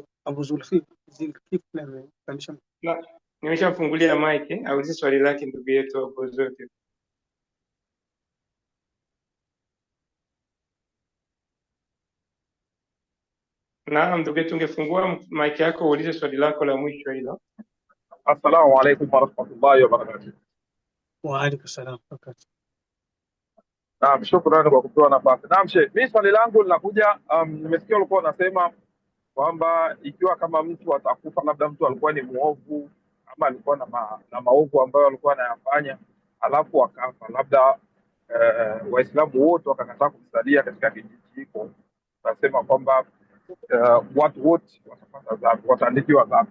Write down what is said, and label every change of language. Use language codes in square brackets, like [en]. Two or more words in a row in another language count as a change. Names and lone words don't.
[sw] Abu Zulkifl amepandisha. Na nimeshafungulia mic, aulize swali lake ndugu yetu Abu Zulkifl. Naam, ndugu yetu, ungefungua mic yako uulize swali lako la mwisho hilo. [ar] السلام عليكم و رحمة الله و بركاته. و عليكم سلام و بركاته. [sw] Naam, shukrani kwa kupewa nafasi. Naam Sheikh, mimi swali langu linakuja, nimesikia ulikuwa unasema kwamba ikiwa kama mtu atakufa, labda mtu alikuwa ni muovu ama alikuwa na maovu ambayo alikuwa anayafanya, alafu akafa, labda Waislamu wote wakakataa kumsalia katika kijiji hiko, nasema kwamba watu wote watapata adhabu, wataandikiwa adhabu.